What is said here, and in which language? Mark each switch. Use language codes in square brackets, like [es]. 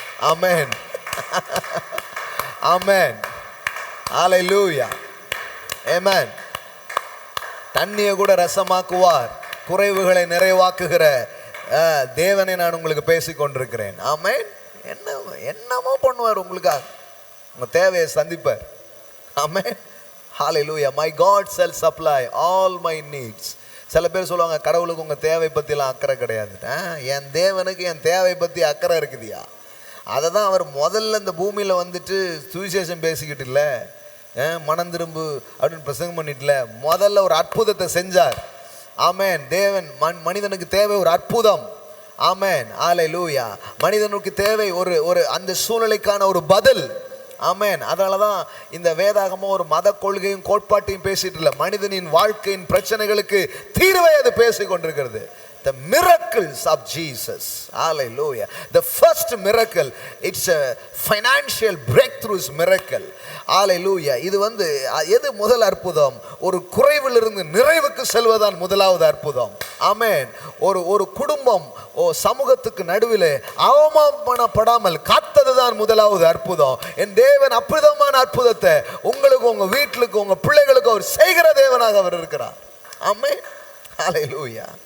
[ta] ஆமென். ஆமென். ஹல்லேலூயா. ஆமென். தண்ணியை கூட ரசமாக்குவார். குறைவுகளை நிறைவாக்குகிற தேவனை நான் உங்களுக்கு பேசிக்கொண்டிருக்கிறேன். ஆமென். என்னமோ பண்ணுவார் உங்களுக்காக, உங்க தேவையை சந்திப்பார். ஆமென். ஹல்லேலூயா. [en] My God shall supply all my needs. [ta] சில பேர் சொல்லுவாங்க, கடவுளுக்கு உங்க தேவை பற்றிலாம் அக்கறை கிடையாது. என் தேவனுக்கு என் தேவை பற்றி அக்கறை இருக்குதுயா. அதை தான் அவர் முதல்ல இந்த பூமியில் வந்துட்டு சுவிசேஷம் பேசிக்கிட்டு இல்லை, மனம் திரும்பு அப்படின்னு பிரசங்கம் பண்ணிட்டுல, முதல்ல ஒரு அற்புதத்தை செஞ்சார். ஆமென். தேவன் மனிதனுக்கு தேவை ஒரு அற்புதம். ஆமென். ஹல்லேலூயா. மனிதனுக்கு தேவை ஒரு அந்த சூழ்நிலைக்கான ஒரு பதில். ஆமென். அதனால தான் இந்த வேதாகமம் ஒரு மத கொள்கையும் கோட்பாட்டையும் பேசிட்டு இல்லை, மனிதனின் வாழ்க்கையின் பிரச்சனைகளுக்கு தீர்வை அது பேசிக் கொண்டிருக்கிறது. [en] The miracles of Jesus. Hallelujah. The first miracle, it's a financial breakthroughs miracle. [ta] Hallelujah. இது எது முதல் அற்புதம்? ஒரு குறைவிலிருந்து நிறைவுக்கு செல்வதான் முதலாவது அற்புதம். ஆமென். ஒரு குடும்பம் சமூகத்துக்கு நடுவில் அவமானப்படாமல் காத்ததுதான் முதலாவது அற்புதம். என் தேவன் அற்புதமான அற்புதத்தை உங்களுக்கு, உங்க வீட்டுக்கு, உங்க பிள்ளைகளுக்கு அவர் செய்கிற தேவனாக அவர் இருக்கிறார். ஆமென். ஹல்லேலூயா.